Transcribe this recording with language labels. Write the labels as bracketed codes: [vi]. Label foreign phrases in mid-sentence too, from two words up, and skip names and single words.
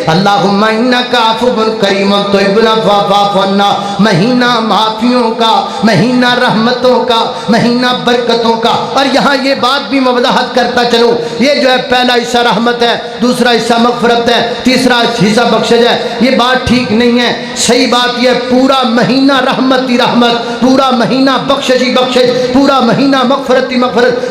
[ar] اللہم انکا عفو کریم تحب العفو فاعف عنا، [ur] مہینہ معافیوں کا، مہینہ رحمتوں کا، مہینہ برکتوں کا۔ اور یہاں یہ بات بھی میں وضاحت کرتا چلوں، یہ جو ہے پہلا حصہ رحمت ہے، دوسرا حصہ مغفرت ہے، تیسرا حصہ بخشش ہے، یہ بات ٹھیک نہیں ہے۔ صحیح بات یہ پورا مہینہ رحمت ہی رحمت، پورا مہینہ بخشش ہی بخشش، پورا مہینہ مغفرت ہی مغفرت۔